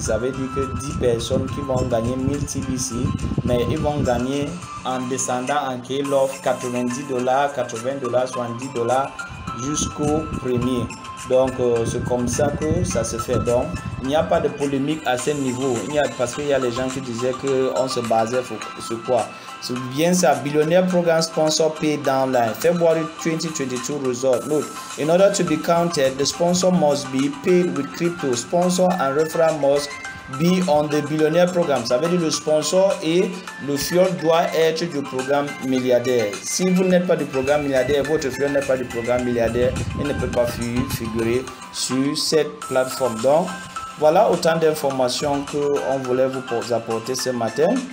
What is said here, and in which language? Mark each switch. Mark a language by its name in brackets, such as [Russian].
[French] Ça veut dire que 10 personnes qui vont gagner 1000 TBC, mais ils vont gagner en descendant en KLove $90, $80, $70 jusqu'au premier. Donc c'est comme ça que ça se fait. Donc il n'y a pas de polémique à ce niveau. Parce qu'il y a les gens qui disaient qu'on se basait sur quoi? C'est bien ça. [English] Billionaire program sponsor paid downline February 2022 result. Note, in order to be counted, the sponsor must be paid with crypto. Sponsor and referral must be on the billionaire program. [French] Ça veut dire le sponsor et le fiole doit être du programme milliardaire. Si vous n'êtes pas du programme milliardaire, votre fiole n'est pas du programme milliardaire, il ne peut pas figurer sur cette plateforme. Donc voilà autant d'informations qu'on voulait vous apporter ce matin.